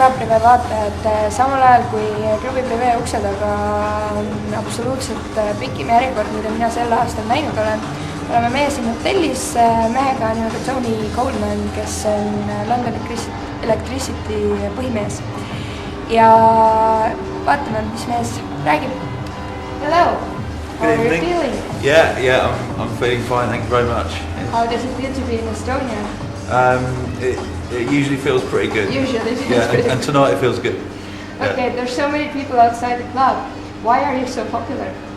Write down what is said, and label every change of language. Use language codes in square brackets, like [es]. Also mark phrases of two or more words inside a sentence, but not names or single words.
[et] TV vaatajad, samal ajal kui klubi Privé ukse taga on absoluutselt pikim järjekord, mida mina sel aastal näinud olen. Oleme meie siin hotellis mehega nimega Tony Coleman, kes on London Electricity põhimees. Ja vaatame, mis mees räägib. [en] Hello, how are you feeling? Yeah, I'm feeling fine, thank you very much. How does it feel to be in Estonia? It usually feels pretty good. Usually it feels pretty good. And tonight it feels good. Okay, there's so many people outside the club. Why are you so popular?